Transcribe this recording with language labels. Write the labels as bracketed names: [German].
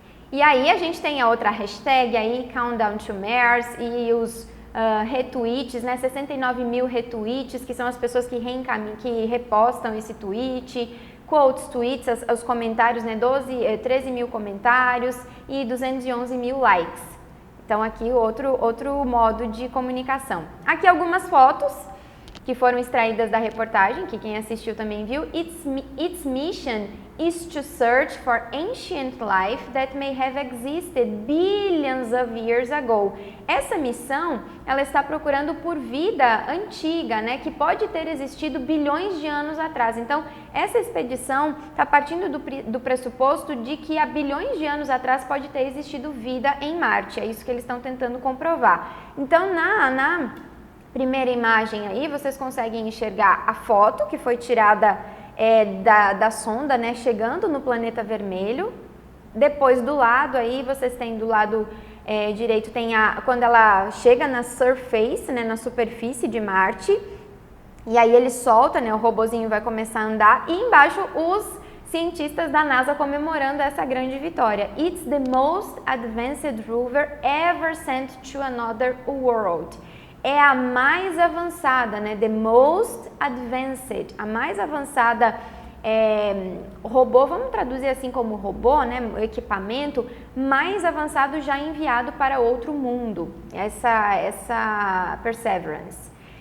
[Portuguese] E aí a gente tem a outra hashtag aí, Countdown to Mars, e os retweets, né, 69 mil retweets, que são as pessoas que repostam esse tweet, quotes, tweets, os comentários, né, 13 mil comentários e 211 mil likes. Então aqui outro modo de comunicação. Aqui algumas fotos que foram extraídas da reportagem, que quem assistiu também viu. [English] Its mission is to search for ancient life that may have existed billions of years ago. [Portuguese] Essa missão, ela está procurando por vida antiga, né, que pode ter existido bilhões de anos atrás. Então, essa expedição está partindo do pressuposto de que há bilhões de anos atrás pode ter existido vida em Marte. É isso que eles estão tentando comprovar. Então, na primeira imagem aí, vocês conseguem enxergar a foto que foi tirada da sonda, né, chegando no planeta vermelho. Depois do lado aí, vocês têm do lado direito, tem quando ela chega na surface, né, na superfície de Marte, e aí ele solta, né, o robozinho vai começar a andar, e embaixo os cientistas da NASA comemorando essa grande vitória. [English] It's the most advanced rover ever sent to another world. [Portuguese] É a mais avançada, né? [English] The most advanced, [Portuguese] a mais avançada robô, vamos traduzir assim como robô, né? O equipamento mais avançado já enviado para outro mundo, essa Perseverance.